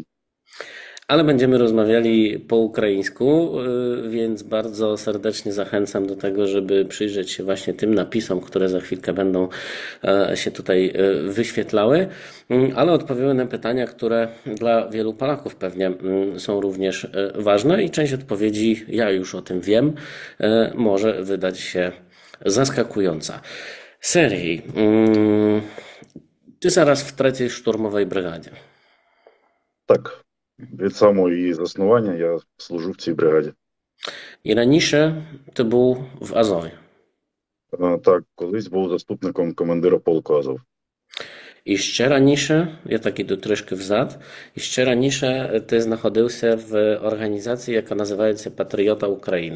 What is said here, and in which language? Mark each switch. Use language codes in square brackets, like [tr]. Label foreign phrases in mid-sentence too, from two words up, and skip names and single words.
[pl] Ale będziemy rozmawiali po ukraińsku, więc bardzo serdecznie zachęcam do tego, żeby przyjrzeć się właśnie tym napisom, które za chwilkę będą się tutaj wyświetlały, ale odpowiemy na pytania, które dla wielu Polaków pewnie są również ważne i część odpowiedzi, ja już o tym wiem, może wydać się zaskakująca. Serhii, ty zaraz w trzeciej szturmowej brygadzie. [uk] Так, від самого її заснування я служу в цій бригаді. I раніше ти був в Азові. Так, колись був заступником командира полку Азов. І ще раніше, я так іду трішки взад, і ще раніше ти знаходився в організації, яка називається Патріота України.